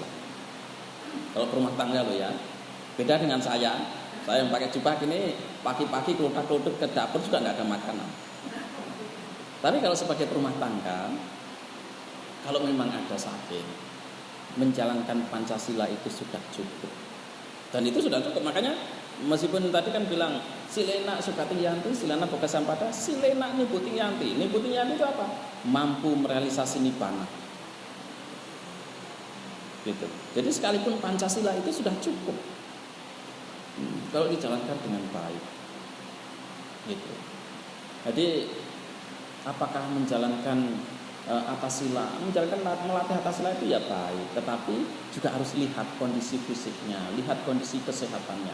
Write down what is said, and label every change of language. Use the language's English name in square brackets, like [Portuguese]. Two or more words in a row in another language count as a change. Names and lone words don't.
[Indonesian] Kalau rumah tangga lo ya, beda dengan saya yang pakai jubah ini pagi-pagi keluar-keluar ke dapur juga nggak ada makanan. Tapi kalau sebagai rumah tangga, kalau memang ada sakit, menjalankan Pancasila itu sudah cukup. Dan itu sudah cukup, makanya meskipun tadi kan bilang [Pali] silena sukati yanti, silena boga sampada, silena nibuti yanti. Nibuti yanti [Indonesian] itu apa? Mampu merealisasi nibbana. Gitu. Jadi sekalipun Pancasila itu sudah cukup kalau dijalankan dengan baik. Gitu. Jadi apakah menjalankan atasila, melatih atasila itu ya baik, tetapi juga harus lihat kondisi fisiknya, lihat kondisi kesehatannya.